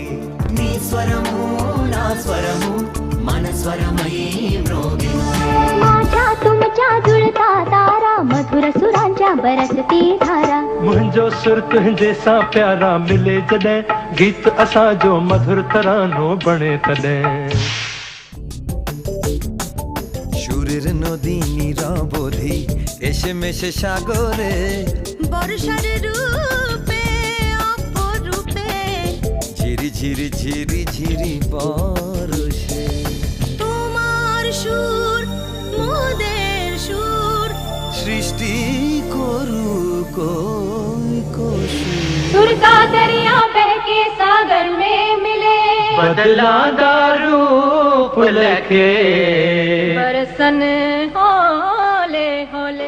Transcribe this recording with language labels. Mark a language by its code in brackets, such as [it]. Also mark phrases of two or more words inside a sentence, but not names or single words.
[te] నీ స్వరము నా స్వరము మన స్వరమై మ్రోగెనులే। [mr] माझ्या तुमच्या जुळता तारा मधुर सुरांच्या बरसती धारा। [sd] मुंहिंजो सुर तुंहिंजे सां प्यारा मिले जॾहिं गीत असांजो मधुर तरानो बणे तॾहिं। [bn] সুরের নদী নীরবধি এসে মেশে সাগরে বর্ষার রূপে অপরূপে ঝিরি ঝিরি ঝিরি ঝিরি বর্ষে। তোমার সুর মোদের সুর सृष्टि कोरु कोई [hi] सुर का दरिया बह के सागर में मिले, बदला रूप लखे बरसन होले होले।